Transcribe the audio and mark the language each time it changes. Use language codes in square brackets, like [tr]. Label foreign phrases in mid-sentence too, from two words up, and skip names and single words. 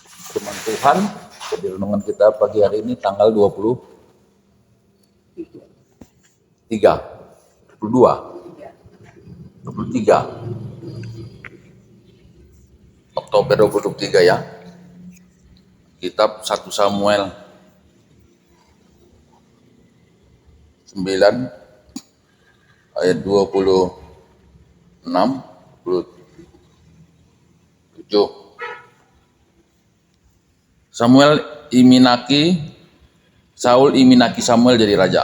[id] Firman Tuhan di renungan kita pagi hari ini tanggal 22 Oktober 2023 ya. Kitab 1 Samuel 9 ayat 26 27. [btx] Saul iminaki Samuel jadi raja.